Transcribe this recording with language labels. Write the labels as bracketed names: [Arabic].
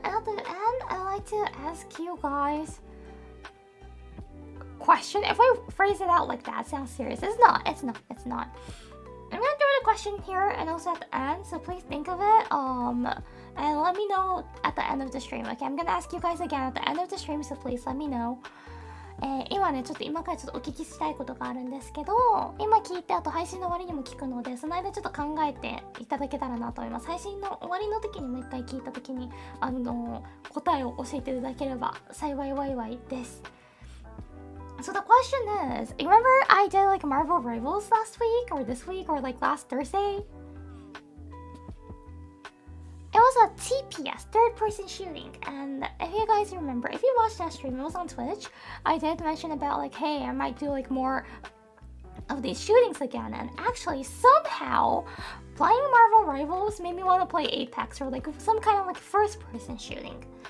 [English] At the end, I'd like to ask you guys a question. If I phrase it out like that, it sounds serious. It's not. I'm gonna do the question here and also at the end, so please think of it. And let me know at the end of the stream. Okay, I'm gonna ask you guys again at the end of the stream, so please let me know. [Japanese] 今ね、今からちょっとお聞きしたいことがあるんですけど、今聞いてあと配信の終わりにも聞くので、その間ちょっと考えていただけたらなと思います。配信の終わりの時にもう一回聞いた時に答えを教えていただければ幸いです。 [English] So the question is, remember I did like Marvel Rivals last week or this week or like last Thursday? It was a TPS, third person shooting, and if you guys remember, if you watched that stream, it was on Twitch, I did mention about like, hey, I might do like more of these shootings again, and actually somehow playing Marvel Rivals made me want to play Apex or like some kind of like first person shooting.